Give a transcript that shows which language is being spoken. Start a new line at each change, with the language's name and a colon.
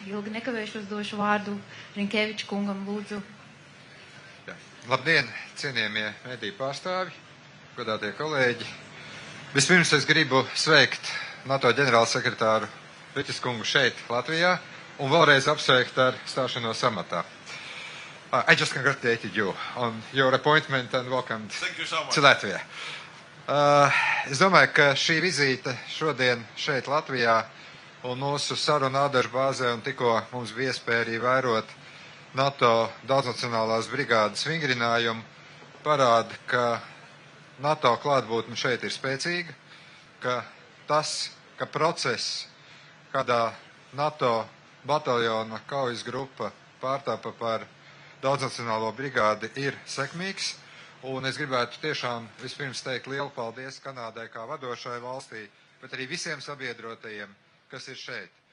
Latvian: Ilgi nekavēšos došu vārdu Rinkeviča kungam, lūdzu. Jā. Labdien, cienījamie mediju pārstāvji, godātie kolēģi! Vispirms es gribu sveikt NATO ģenerālsekretāru Rinkevics kungu šeit, Latvijā, un vēlreiz apsveikt ar stāšanos amatā.
English: I just congratulated you on your appointment and welcomed to Latvia.
Latvian: Es domāju, ka šī vizīte šodien šeit Latvijā un mūsu saruna ādažu bāzē un tikko mums bija iespēja arī vērot NATO daudznacionālās brigādes vingrinājumu parāda, ka NATO klātbūtne šeit ir spēcīga, ka tas, ka process, kādā NATO bataljona kaujas grupa pārtāpa par daudznacionālo brigādi, ir sekmīgs, un es gribētu tiešām vispirms teikt lielu paldies Kanādai kā vadošai valstī, bet arī visiem sabiedrotajiem, kas ir šeit.